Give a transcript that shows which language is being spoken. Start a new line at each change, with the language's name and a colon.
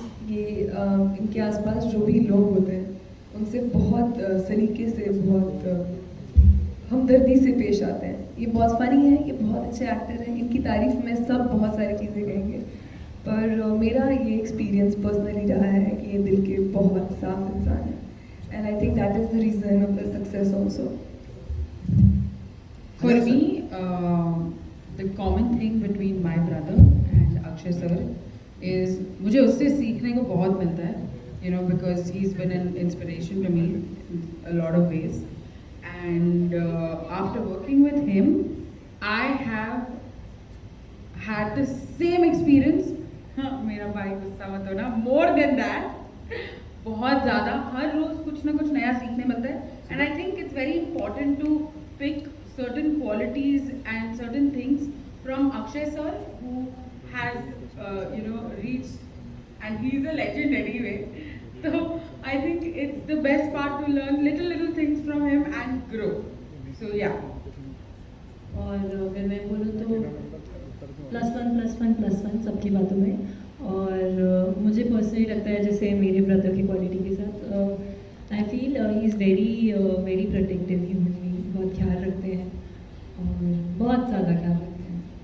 Hindi: ये इनके आसपास जो भी लोग होते हैं उनसे बहुत सलीके से, बहुत हमदर्दी से पेश आते हैं। ये बहुत फनी है, ये बहुत अच्छे एक्टर हैं, इनकी तारीफ में सब बहुत सारी चीज़ें कहेंगे, पर मेरा ये एक्सपीरियंस पर्सनली रहा है कि ये दिल के बहुत साफ इंसान है,
English: And I think that is the reason of the success also. For me, the common thing between my brother and Akshay sir is
Hindi: मुझे उससे सीखने को बहुत मिलता है,
English: you know, because he's been an inspiration to me in a lot of ways, and after working with him, I have had the same experience.
Hindi: मेरा भाई गुस्सा मत होना,
English: more than that,
Hindi: बहुत ज़्यादा, हर रोज़ कुछ ना कुछ नया सीखने मिलता है,
English: and I think it's very important to pick certain qualities and certain things from Akshay sir, who has reached, and he's a legend anyway. So I think it's the best part to learn little things from him and grow. So yeah.
Hindi: और अगर मैं बोलूँ तो +1 सबकी बातों में, और मुझे पर्सनली लगता है जैसे मेरे ब्रदर की क्वालिटी के साथ
English: I feel he is very protective human being,
Hindi: बहुत ख्याल रखते हैं और बहुत ज़्यादा ख्याल रखते हैं।